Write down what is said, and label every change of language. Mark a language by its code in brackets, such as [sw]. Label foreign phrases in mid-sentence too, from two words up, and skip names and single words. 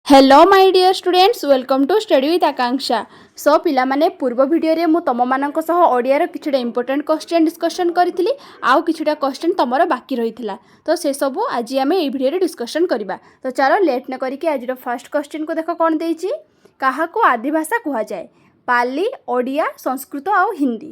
[en] hello my dear students welcome to study with Akanksha. [or] ସୋ ପିଲା ମାନେ ପୂର୍ବ ଭିଡିଓ ରେ ମୁ ତମ ମାନଙ୍କ ସହ ଓଡ଼ିଆ ର କିଛିଟା [en] important question discussion [or] କରିଥିଲି ଆଉ କିଛିଟା କ୍ୱେଶ୍ଚନ ତମର ବାକି ରହିଥିଲା ତ ସେ ସବୁ ଆଜି ଆମେ ଏ ଭିଡିଓ ରେ ଡିସକସନ କରିବା। ତ ଚାଲ ଲେଟ ନ କରିକି ଆଜି ର [en] first question [or] କୁ ଦେଖ କଣ ଦେଇଛି। କାହାକୁ ଆଦି ଭାଷା କୁହାଯାଏ? ପାଲି, ଓଡ଼ିଆ, ସଂସ୍କୃତ ଆଉ ହିନ୍ଦୀ।